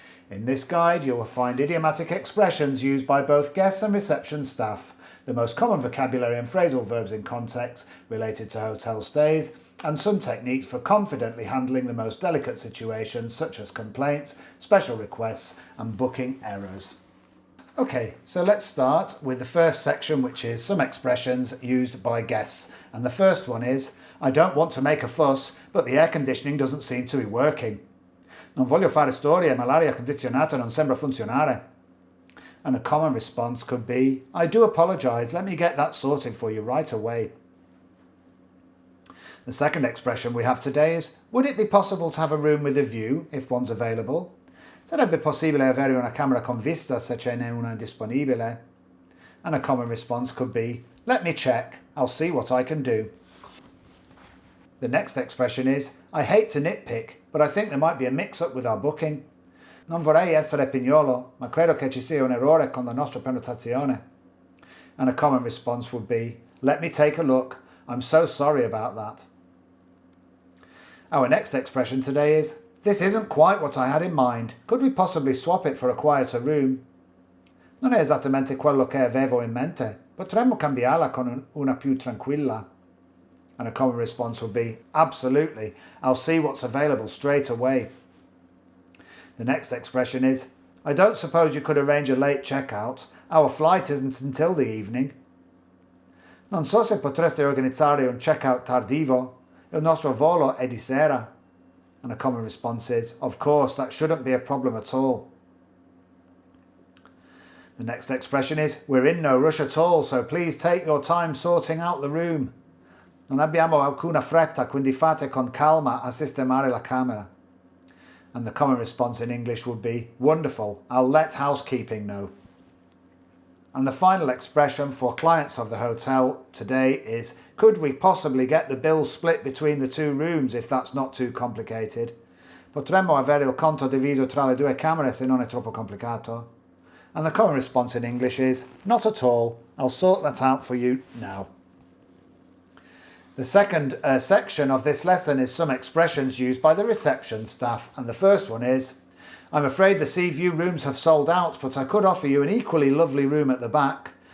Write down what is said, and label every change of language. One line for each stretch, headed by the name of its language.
English: In this guide, you'll find idiomatic expressions used by both guests and reception staff, the most common vocabulary and phrasal verbs in context related to hotel stays, and some techniques for confidently handling the most delicate situations such as complaints, special requests and booking errors. Okay, so let's start with the first section, which is some expressions used by guests. And the first one is, I don't want to make a fuss, but the air conditioning doesn't seem to be working.
Italian: Non voglio fare storie, ma l'aria condizionata non sembra funzionare.
English: And a common response could be, I do apologise, let me get that sorted for you right away. The second expression we have today is, would it be possible to have a room with a view if one's available?
Italian: Sarebbe possibile avere una camera con vista se ce n'è una disponibile?
English: And a common response could be, let me check, I'll see what I can do. The next expression is, I hate to nitpick, but I think there might be a mix-up with our booking.
Italian: Non vorrei essere pignolo, ma credo che ci sia un errore con la nostra prenotazione.
English: And a common response would be, let me take a look, I'm so sorry about that. Our next expression today is, this isn't quite what I had in mind, could we possibly swap it for a quieter room?
Italian: Non è esattamente quello che avevo in mente, potremmo cambiarla con una più tranquilla.
English: And a common response would be, absolutely, I'll see what's available straight away. The next expression is, I don't suppose you could arrange a late checkout, our flight isn't until the evening.
Italian: Non so se potreste organizzare un checkout tardivo, il nostro volo è di sera.
English: And a common response is, of course, that shouldn't be a problem at all. The next expression is, we're in no rush at all, so please take your time sorting out the room.
Italian: Non abbiamo alcuna fretta, quindi fate con calma a sistemare la camera.
English: And the common response in English would be, wonderful, I'll let housekeeping know. And the final expression for clients of the hotel today is, could we possibly get the bill split between the 2 rooms if that's not too complicated?
Italian: Potremmo avere il conto diviso tra le 2 camere se non è troppo complicato?
English: And the common response in English is, not at all, I'll sort that out for you now. The second section of this lesson is some expressions used by the reception staff, and the first one is, I'm afraid the sea view rooms have sold out, but I could offer you an equally lovely room at the back.